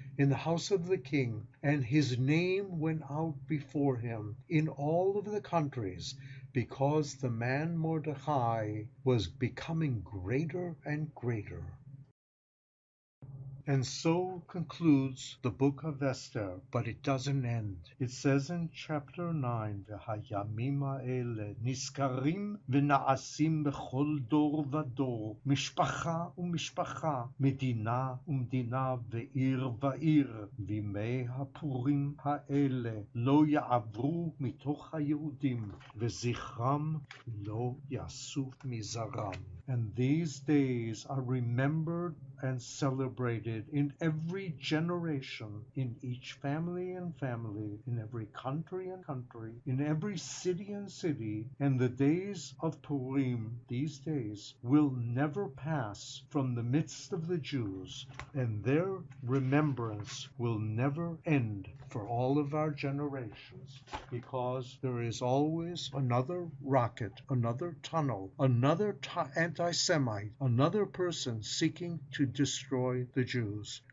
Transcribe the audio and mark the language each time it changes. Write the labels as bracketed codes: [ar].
[en] in the house of the king, and his name went out before him in all of the countries, because the man Mordecai was becoming greater and greater. And so concludes the book of Esther, but it doesn't end. It says in chapter 9, [he] והימים האלה נזכרים ונעשים בכל דור ודור, משפחה ומשפחה, מדינה ומדינה ועיר ועיר, וימי הפורים האלה לא יעברו מתוך היהודים, וזכרם לא יסוף מזרם. [en] And these days are remembered and celebrated in every generation, in each family and family, in every country and country, in every city and city. And the days of Purim, these days, will never pass from the midst of the Jews, and their remembrance will never end for all of our generations, because there is always another rocket, another tunnel, another anti-Semite, another person seeking to destroy the Jews.